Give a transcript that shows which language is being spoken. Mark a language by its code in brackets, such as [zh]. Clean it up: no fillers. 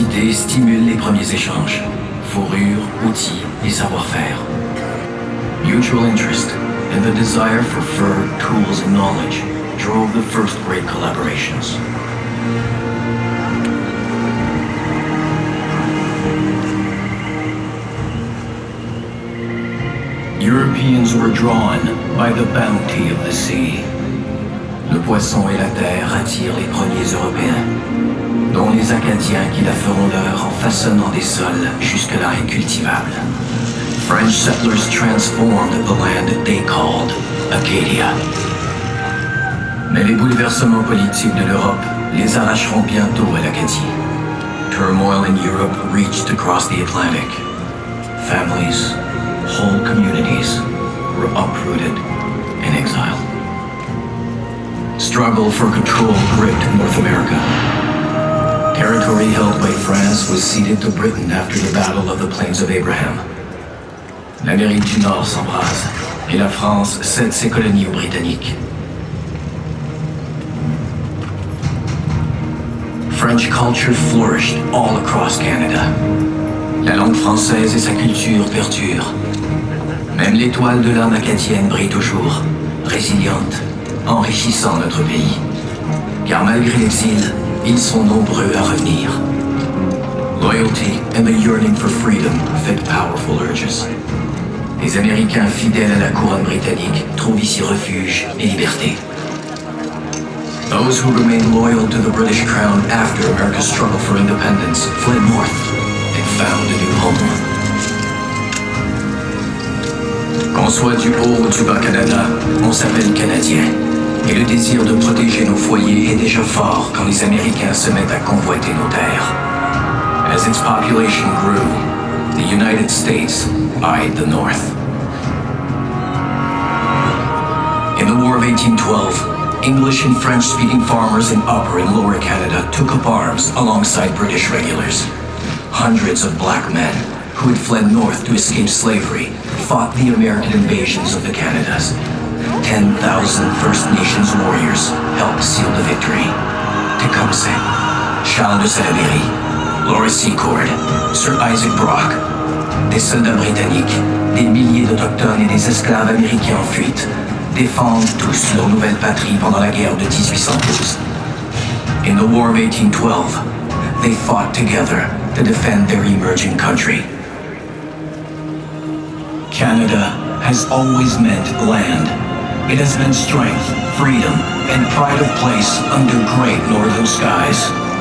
[fr] rivalité stimule les premiers échanges. Fourrures, outils et savoir-faire. [en] Mutual interest and the desire for fur, tools, and knowledge drove the first great collaborations. Europeans were drawn by the bounty of the sea. [fr] Le poisson et la terre attirent les premiers Européens, dont les Acadiens qui la feront leur en façonnant des sols jusque-là incultivables. [en] French settlers transformed the land they called Acadia. [fr] Mais les bouleversements politiques de l'Europe les arracheront bientôt à l'Acadie. [en] Turmoil in Europe reached across the Atlantic. Families, whole communities were uprooted and exiled. Struggle for control gripped North America. Territory held by France was ceded to Britain after the Battle of the Plains of Abraham. [fr] L'Amérique du Nord s'embrase et la France cède ses colonies aux Britanniques. [en] French culture flourished all across Canada. [fr] La langue française et sa culture perdurent. Même l'étoile de l'âme acadienne brille toujours, résiliente, enrichissant notre pays. Car malgré l'exil, ils sont nombreux à revenir. [en] Loyalty and the yearning for freedom fed powerful urges. [fr] Les Américains fidèles à la couronne britannique trouvent ici refuge et liberté. [en] Those who remained loyal to the British crown after America's struggle for independence fled north and found a new home. [fr] Qu'on soit du haut ou du bas Canada, on s'appelle Canadien. Et le désir de protéger nos foyers est déjà fort quand les Américains se mettent à convoiter nos terres. [en] As its population grew, the United States eyed the North. In the War of 1812, English and French-speaking farmers in Upper and Lower Canada took up arms alongside British regulars. Hundreds of black men who had fled north to escape slavery fought the American invasions of the Canadas. 10,000 First Nations warriors helped seal the victory. [fr] Tecumseh, Charles de Salaberry, Laura Secord, Sir Isaac Brock, des soldats britanniques, des milliers d'Autochtones et des esclaves américains en fuite défendent tous leur nouvelle patrie pendant la guerre de 1812. [en] In the War of 1812, they fought together to defend their emerging country. Canada has always meant land. It has meant strength, freedom, and pride of place under great northern skies.